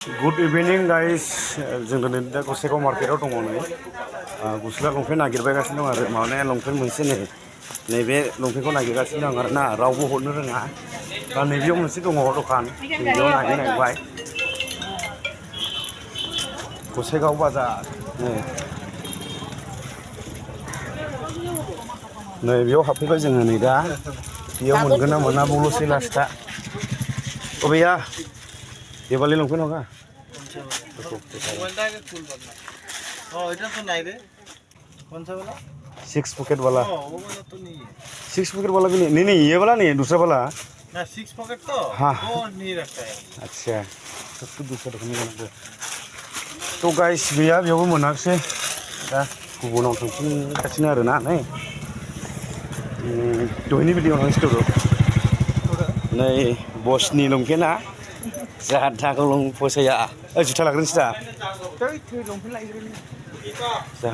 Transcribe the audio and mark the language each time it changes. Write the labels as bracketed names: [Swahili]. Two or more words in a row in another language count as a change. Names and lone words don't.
[English] Good evening guys. [Bodo] जों दिनै दा गसाइगाव मार्केटाव दङ नै गस्ला लंपेन्ट नागिरबायगासिनो दं आरो माने लंपेन्ट मोनसे नैबे लंपेन्टखौ नागिरगासिनो दं आरो ना रावबो हरनो रोङा दा नैबेयाव मोनसे दङ दखान नैबेयाव नागिरबाय गसाइगाव बाजार नै बेयाव हाबफैबाय जोङो नै दा बेयाव मोनगोन ना मोना बावल'सै लास्टआ अबेया [Hindi] ये वाले लंपेन्ट होगा [English] six pocket [Hindi] वाला वो वाला तो नहीं है [English] six pocket [Hindi] वाला भी नहीं नहीं ये वाला नहीं है दूसरा वाला ना [English] six pocket [Hindi] तो हाँ वो नहीं रखता है अच्छा सब तो दूसरा रखने का तो गाइस [Bodo] भैया बेयावबो मोनाखिसै दा गुबुनाव थांफिनगासिनो आरो ना नै दहायनि भिडिअ थांसिगौ नै बसनि लंपेन्टआ जाहा थाखौ फसाया जुथा लाग्रोनोसै दा जाहा